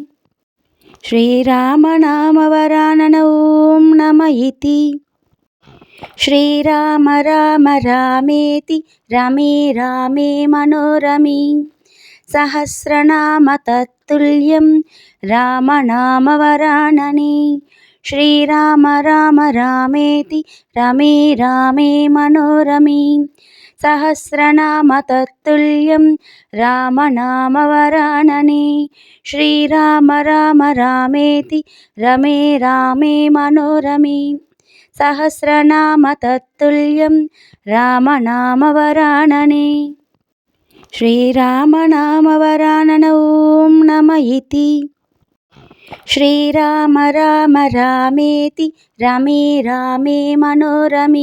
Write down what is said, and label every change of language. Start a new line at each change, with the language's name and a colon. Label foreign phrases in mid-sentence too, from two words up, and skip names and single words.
Sanskrit: श्रीरामनामवरानन ॐ नम इति श्रीराम राम रामेति रमे रामे मनोरमे सहस्रनाम तत्तुल्यं रामनामवरानने श्रीराम राम रामेति रमे रामे मनोरमे सहस्रनाम तत्तुल्यं रामनामवरानने श्रीराम राम रामेति रमे रामे मनोरमे సహస్రనామ తత్తుల్యం రామనామవరాననే. శ్రీరామనామవరానన ఓం నమ ఇతి. శ్రీరామ రామ రామేతి రమే రామే మనోరమే.